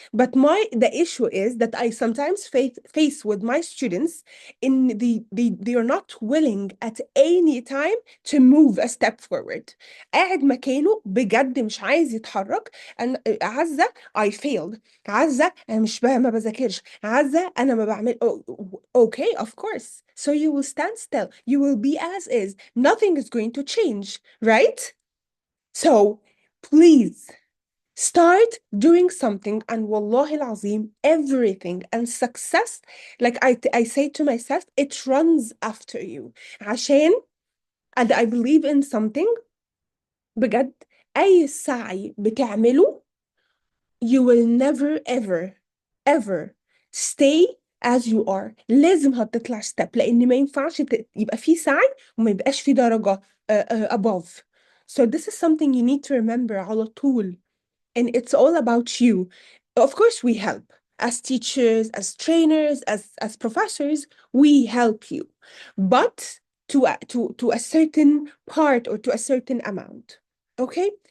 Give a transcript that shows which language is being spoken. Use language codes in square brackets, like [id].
[en] But the issue is that I sometimes face with my students in they are not willing at any time to move a step forward. [ar] قاعد مكانه بجد مش عايز يتحرك. أنا عزة [en] I failed. [ar] عزة أنا مش ما بذاكرش. عزة أنا ما بعمل [en] okay, of course. So you will stand still. You will be as is. Nothing is going to change, right? So please start doing something, and [ar] wallahi al-azim, [en] everything and success, like I say to myself, it runs after you. عشان, and I believe in something, [ar] بجد أي سعي بتعمله, [en] you will never ever stay as you are. [ar] لازم هتطلع step, لأن ما ينفعش يبقى في سعي وما يبقاش في درجة above. [en] So this is something you need to remember [ar] على طول. [en] And it's all about you. Of course, we help. As teachers, as trainers, as professors, we help you. But to a certain part or to a certain amount. Okay?